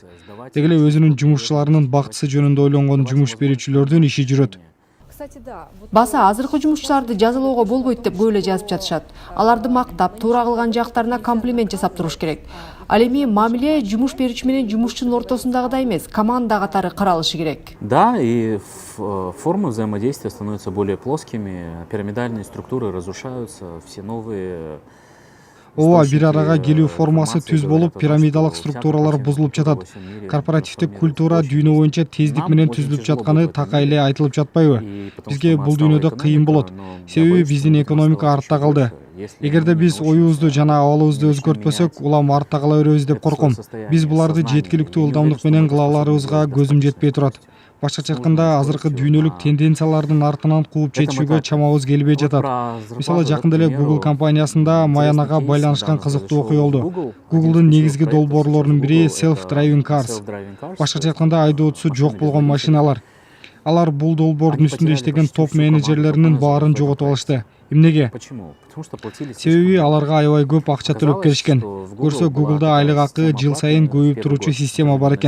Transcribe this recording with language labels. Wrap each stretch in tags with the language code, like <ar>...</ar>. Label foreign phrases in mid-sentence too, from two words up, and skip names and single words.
<ky>Деги эле өзүнүн жумушчуларынын бактысы жөнүндө ойлонгон жумуш берүүчүлөрдүн иши жүрөт. Баса азыркы жумушчуларды жазалоого болбойт деп көп эле жазып жатышат. Аларды мактап, туура кылган жактарына комплимент жасап туруш керек. Ал эми мамиле жумуш берүүчү менен жумушчунун ортосундагыдай эмес, команда катары каралышы керек.</ky> <ru>Да, и формы взаимодействия становятся более плоскими, пирамидальные структуры разрушаются, все новые...</ru> <ky>Ооба, бир арага келүү формасы түз болуп, пирамидалык структуралар бузулуп жатат. Корпоративдик культура дүйнө боюнча тездик менен түзүлүп жатканы такай эле айтылып жатпайбы? Бизге бул дүйнөдө кыйын болот. Себеби биздин экономика артта калды. Эгерде биз оюбузду жана абалыбызды өзгөртпөсөк, улам артта кала беребиз деп корком. Биз буларды жеткиликтүү ылдамдык менен кыла аларыбызга көзүм жетпей турат. Башкача айтканда, азыркы дүйнөлүк тенденциялардын артынан кууп жетишүүгө чамабыз келбей жатат. Мисалы, жакында эле Google компаниясында Маянага байланышкан кызыктуу окуя болду. Google'дун негизги долбоорлорунун бири</ky> <en>self-driving cars.</en> <ky>Башкача айтканда, айдоочусу жок болгон машиналар. Алар бул долбоордун үстүндө иштеген топ менеджерлеринин баарын жоготуп алышты. Эмнеге? Себеби аларга аябай көп акча төлөп келишкен. Көрсө, Google'да айлык акы жыл сайын көбөйүп туручу система бар экен.</ky>